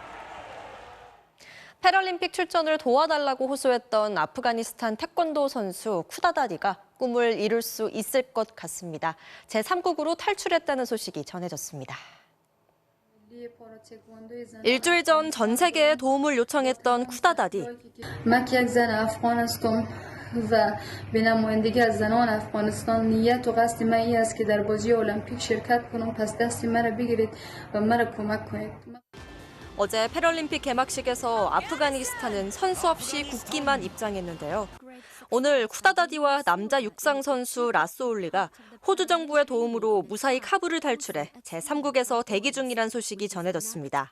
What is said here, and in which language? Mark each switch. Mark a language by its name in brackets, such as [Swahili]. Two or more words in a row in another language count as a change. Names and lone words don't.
[Korean] 패럴림픽 출전을 도와달라고 호소했던 아프가니스탄 태권도 선수 쿠다다디가 꿈을 이룰 수 있을 것 같습니다. 제3국으로 탈출했다는 소식이 전해졌습니다. 일주일 전 전 세계에 도움을 요청했던 쿠다다디. [Persian] و به نمایندگی از زنان افغانستان نیت و قصد من این است که در بازی المپیک شرکت کنم. پس دست مرا بگیرید و مرا کمک کنید. [Korean] 어제 패럴림픽 개막식에서 아프가니스탄은 선수 없이 국기만 입장했는데요. 오늘 쿠다다디와 남자 육상 선수 라소울리가 호주 정부의 도움으로 무사히 카불을 탈출해 제3국에서 대기 중이란 소식이 전해졌습니다.